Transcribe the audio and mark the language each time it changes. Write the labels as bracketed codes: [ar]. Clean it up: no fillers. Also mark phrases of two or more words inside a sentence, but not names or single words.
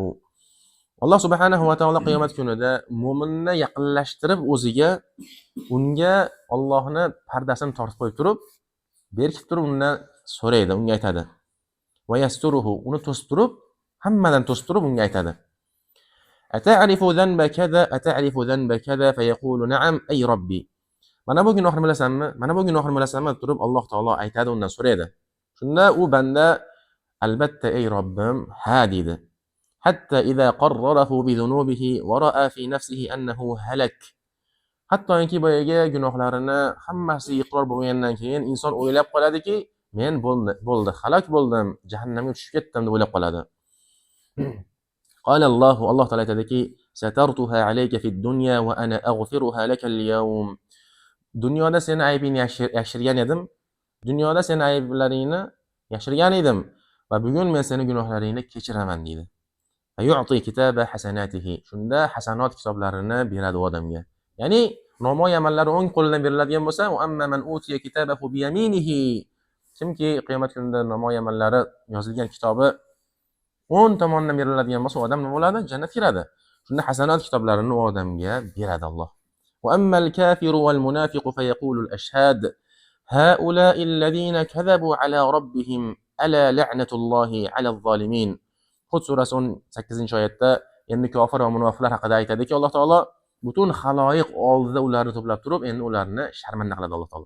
[uz] Alloh subhanahu va taolo qiyomat kunida mo'minni yaqinlashtirib o'ziga, unga Allohni pardasini tortib qo'yib turib, berkitib turib undan so'raydi, unga aytadi. [ar] ويستره, [uz] uni to'sib turib, hammadan to'sib turib unga aytadi. [ar] أتعرف ذنب كذا أتعرف ذنب كذا فيقول نعم أي رب. [uz] Mana bu gunohni bilasanmi? Mana bu gunohni bilasanmi? Turib Alloh taolo aytadi, undan so'raydi. Shunda u banda albatta ey Robbim, ha deydi. [ar] حتى إذا قرره بذنوبه ورأى في نفسه أنه هلك. [uz] Hattoki boyaga gunohlarini hammasi iqror bo'lgandan keyin inson o'ylab qoladiki, men bo'ldi, halok bo'ldim, jahannamga tushib ketdim deb o'ylab qoladi. [ar] قال [uz] Alloh taolo aytadiki, [ar] سترتها عليك في الدنيا وأنا أغفرها لك اليوم. [uz] Dunyoda seni aybingni yashirgan edim. Dunyoda seni ayblaringni yashirgan edim va bugun men seni gunohlaringni kechiraman deydi. [ar] يعطى كتاب حسناته. [uz] Shunda hasanat kitoblarini beradi odamga. Ya'ni nomoy amallari o'ng qo'lidan beriladigan bo'lsa, [ar] وأما من أوتي كتابه بيمينه. [uz] Kimki qiyomat kunida nomoy amallari yozilgan kitobi o'ng tomonidan beriladigan bo'lsa, odam nima bo'ladi? Jannatga kiradi. Shunda hasanat kitoblarini odamga beradi Alloh. [ar] وأما الكافر والمنافق فيقول الأشهاد هؤلاء الذين كذبوا على ربهم ألا لعنة الله على الظالمين. [uz] Hud surasi 18-oyatda endi kofir va munofiqlar haqida aytadiki, Alloh taolo butun xaloyiq oldida ularni to'plab turib, endi ularni sharmanda qiladi Alloh taolo.